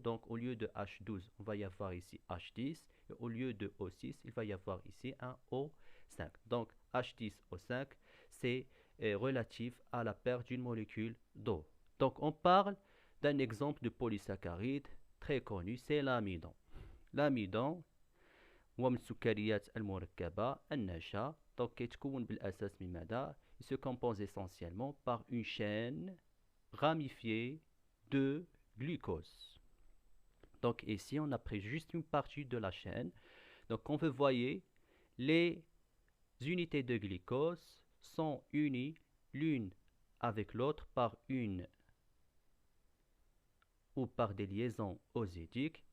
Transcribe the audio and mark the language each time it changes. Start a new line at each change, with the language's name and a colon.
French: Donc, au lieu de H12, on va y avoir ici H10. Et au lieu de O6, il va y avoir ici un O5. Donc, H10O5, c'est relatif à la perte d'une molécule d'eau. Donc, on parle d'un exemple de polysaccharide très connu, c'est l'amidon.
Arabic: L'amidon هو من السكريات المركبة الناجحة.
French: Donc,
Arabic: كيتكون بالأساس من ماذا؟
French: Il se compose essentiellement par une chaîne ramifiée de glucose. Donc ici, on a pris juste une partie de la chaîne. Donc, comme vous voyez, les unités de glucose sont unies l'une avec l'autre par une ou par des liaisons osidiques.